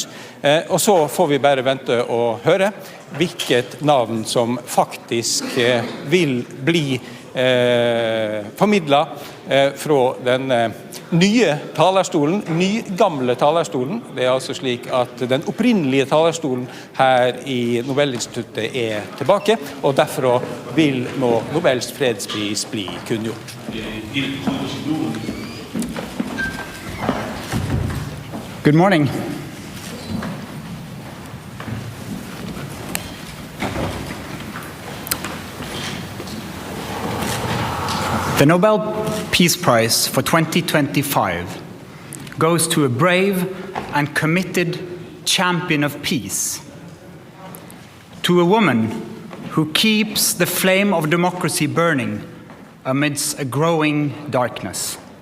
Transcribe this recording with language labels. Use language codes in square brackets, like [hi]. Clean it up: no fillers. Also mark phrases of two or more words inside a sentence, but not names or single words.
[no] Og så får vi bare vente og høre hvilket navn som faktisk vil bli formidlet fra den nye talerstolen, nygamle talerstolen. Det er altså slik at den opprinnelige talerstolen her i Nobelinstituttet er tilbake, og derfor vil nå Nobels fredspris bli kunngjort. [en] Good morning. The Nobel Peace Prize for 2025 goes to a brave and committed champion of peace, to a woman who keeps the flame of democracy burning amidst a growing darkness.